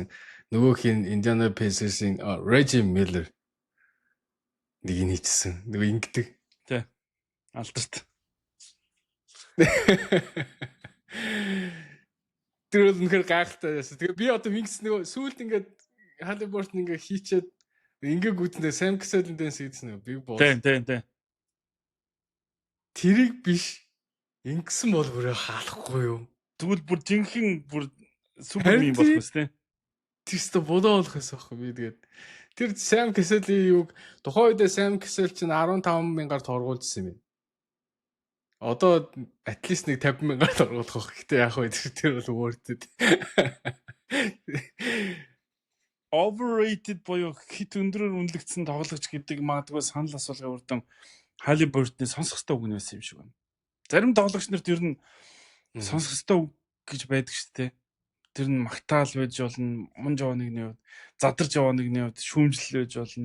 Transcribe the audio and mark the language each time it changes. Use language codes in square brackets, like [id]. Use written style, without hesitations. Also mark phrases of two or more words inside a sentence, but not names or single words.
[mn] Нөгөөх нь Indiana Pacers-ийн Reggie Miller нэг нь хийсэн. Нөгөө ингэдэг. Тэ. Алдарт. Тэр бол үнэхээр гайхалтай байсан. Тэгээ би одоо Wings нөгөө сүүлд ингээд Halliburton ингээд хийчээд ингээ гүтэндээ Sam Cassell-ын дэнс хийсэн нөгөө [en] big boss. [mn] Тэ. Тэрийг биш ингэсэн бол бүрээ хаалахгүй юу? Тэгвэл бүр жинхэнэ бүр супермен болох юм тест. Тэстэ бодоо болох байсан байхгүй би тэгээд тэр Sam Cassell-ийн юг тухайн үедээ Sam Cassell чинь 15,000-аар торгуулжсэн юм байна. Одоо [en] at least [mn] нэг 50,000-аар торгуулах байх. Гэтэ яг хөө тэр бол [en] worth it. [mn] Overrated боёо хит өндрөөр үнэлэгдсэн тоглогч гэдэг магадгүй санал асуулгын урд Halliburton-ы сонсох ёстой үг нь байсан юм шиг байна. Зарим тоглогч нарт ер нь сонсох ёстой үг гэж байдаг шүү дээ. Тэр нь магтаал байж болно, мунж яваа нэгний хувьд, задарч яваа нэгний хувьд шүүмжлэл байж болно.